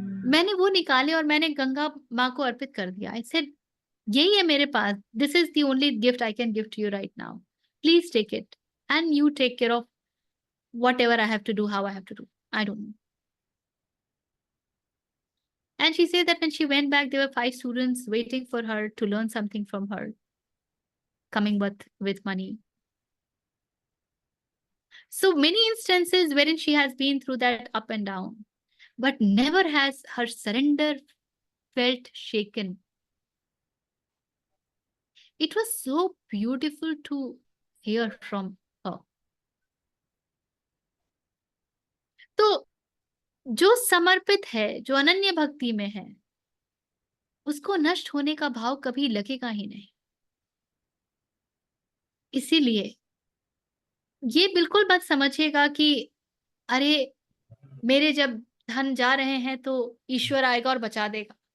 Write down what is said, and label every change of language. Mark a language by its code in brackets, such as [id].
[hi] मैंने वो निकाले और मैंने गंगा माँ को अर्पित कर दिया। [en] I said [hi] यही है मेरे पास, [en] This is the only gift I can give to you right now, please take it and you take care of whatever I have to do, how I have to do, I don't know. And she said that when she went back, there were 5 students waiting for her to learn something from her, coming with money. So many instances wherein she has been through that up and down, but never has her surrender felt shaken. It was so beautiful to hear from her. [hi] तो जो समर्पित है, जो अनन्य भक्ति में है, उसको नष्ट होने का भाव कभी लगेगा ही नहीं। इसीलिए ये बिल्कुल मत समझिएगा कि अरे मेरे जब धन जा रहे हैं तो ईश्वर आएगा और बचा देगा।